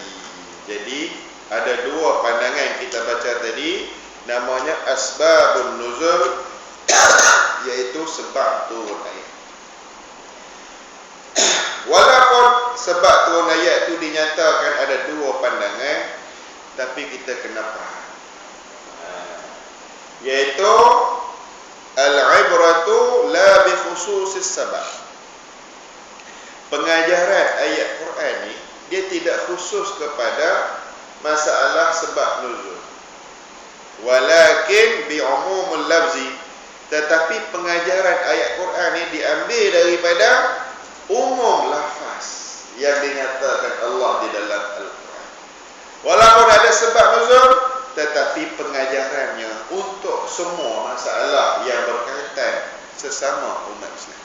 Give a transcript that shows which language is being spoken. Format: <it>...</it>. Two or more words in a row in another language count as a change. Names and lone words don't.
<ms>Jadi ada dua pandangan yang kita baca tadi, namanya</ms> <ar>أسباب النزول,</ar> <ms>iaitu sebab turun ayat. Walaupun sebab turun ayat itu dinyatakan ada dua pandangan, tapi kita kena faham, iaitu</ms> <ar>العبرة لا بخصوص السبب.</ar> <ms>Pengajaran ayat Quran ni dia tidak khusus kepada masalah sebab nuzul,</ms> <ar>ولكن بعموم اللفظ,</ar> <ms>tetapi pengajaran ayat Quran ni diambil daripada umum lafaz yang dinyatakan Allah di dalam Al-Quran. Walaupun ada sebab nuzul, tetapi pengajarannya untuk semua masalah yang berkaitan sesama umat Islam.</ms>